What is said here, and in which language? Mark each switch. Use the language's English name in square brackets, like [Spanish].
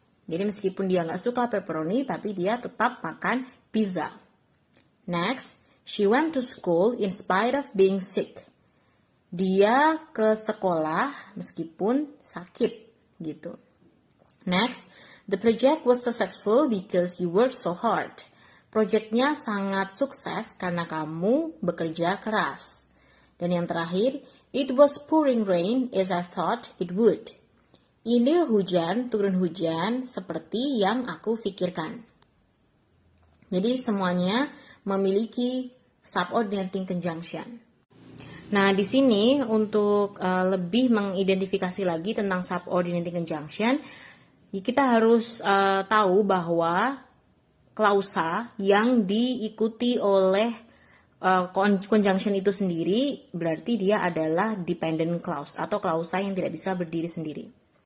[Indonesian] Jadi meskipun dia nggak suka pepperoni, tapi dia tetap makan pizza. [English] Next, she went to school in spite of being sick. [Indonesian] Dia ke sekolah meskipun sakit, gitu. [English] Next, the project was successful because you worked so hard. [Indonesian] Projectnya sangat sukses karena kamu bekerja keras. Dan yang terakhir, [English] it was pouring rain as I thought it would. [Indonesian] Ini turun hujan seperti yang aku pikirkan. Jadi semuanya memiliki subordinating conjunction. Nah, di sini untuk lebih mengidentifikasi lagi tentang subordinating conjunction, kita harus tahu bahwa klausa yang diikuti oleh conjunction itu sendiri berarti dia adalah dependent clause atau klausa yang tidak bisa berdiri sendiri.